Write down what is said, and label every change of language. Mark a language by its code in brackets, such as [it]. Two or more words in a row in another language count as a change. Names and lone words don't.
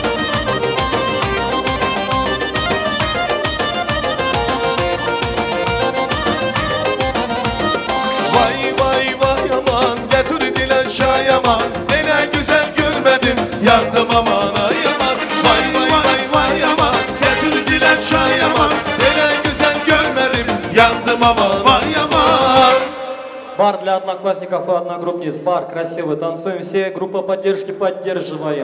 [tr] Vay vay vay aman, getirdiler çay aman. Neler güzel görmedim, yandım aman ay aman. Vay vay vay vay aman, getirdiler çay aman. Neler güzel görmedim, yandım aman vay aman. [ru] Бар для одноклассников и одногруппниц. Бар красивый. Танцуем все. Группа поддержки поддерживаем.